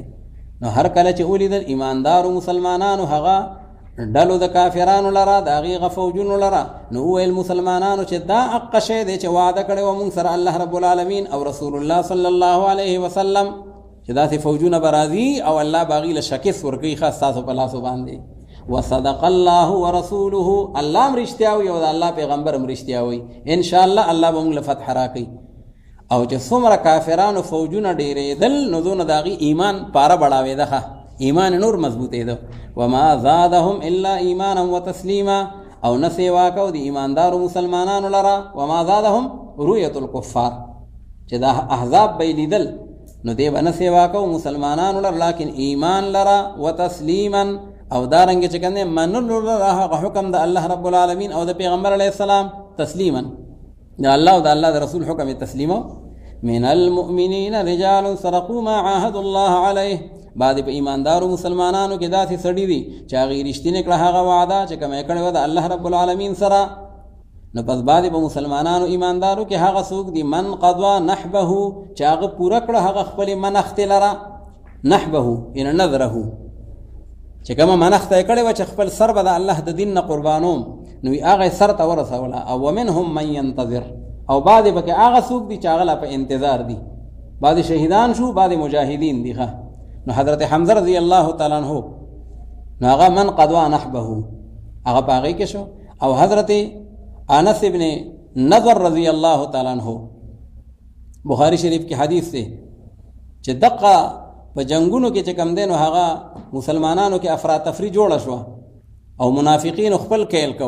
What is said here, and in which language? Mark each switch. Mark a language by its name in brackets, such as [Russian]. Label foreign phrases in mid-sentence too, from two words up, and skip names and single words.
[Pashto] نو هر کله چې ولیدل ایماندارو مسلمانانو هغه ډلو د کافرانو لره د هغې هغه فوجونو لره، نو وویل مسلمانانو چې دا حق شی دی چې وعده کړی و مونږ سره الله [Arabic] رب العالمین [Pashto] او رسول الله [Arabic] صلی الله علیه وسلم [Pashto] چې داسې فوجونه به راځي او الله به هغې له شکست ورکوي ښه ستاسو په لاسو باندې. [Arabic] وصدق الله ورسوله، [Pashto] الله هم رښتیا وایي او د الله پیغمبر هم رښتیا وایي. انشاءالله الله به مونږ له فتح راکوي. او چې څومره کافرانو فوجونه ډېرېدل نو دونه د هغې ایمان پاره بړاوېده ښه، ایمان نور مضبوطېده. [Arabic] وما زادهم الا ایمانا وتسلیما، [Pashto] او نه سیوا کو د ایماندارو مسلمانانو لره [Arabic] وما زادهم رؤیت الکفار، [Pashto] چې دا احزاب به یې لیدل نو دی به نه سیوا کو مسلمانانو لره لیکن ایمان لره وتسلیما، او دارنګې چې کوم دی منلو لره هغه حکم د الله [Arabic] رب العالمین [Pashto] او د پیغمبر علیه السلام تسلیما، د الله او د الله د رسول حکم یې تسلیمو. [Arabic] من المؤمنین رجال صدقوا ما عاهدوا الله علیه، [Pashto] بعد په ایماندارو مسلمانانو کې داسې سړي دي چې هغې رښتینې کړه هغه وعده چې کومه یې کړې وه د الله [Arabic] رب العالمین [Pashto] سره. نو پس بعد په مسلمانانو ایماندارو کې هغه څوک دي [Arabic] من قضا نحبه، [Pashto] چې هغه پوره کړه هغه خپلې منښتې لره، نحبه یعنې نذره، چې کومه منښته یې کړې وه چې خپل سر به د الله د دین نه قربانوم نو هغه سر ته ورسوله. [Arabic] او ومنهم من ينتظر، [Pashto] او بعد پکې هغه څوک دي چې هغه لا په انتظار دي، بعد شهیدان شو بعد مجاهدین دي ښه. نو حضرت حمزه [Arabic] رضی الله تعالی عنہ [Pashto] نو هغه [Arabic] من قضا نحبه [Pashto] هغه په هغې کې شو. او حضرت انس ابن نضر [Arabic] رضی الله تعالی عنہ [Pashto] بخاری شریف کې حدیث دی چې دقه په جنگونو کې چې کم دی نو هغه مسلمانانو کې افراتفری جوړه شوه او منافقین خپل کیل کو.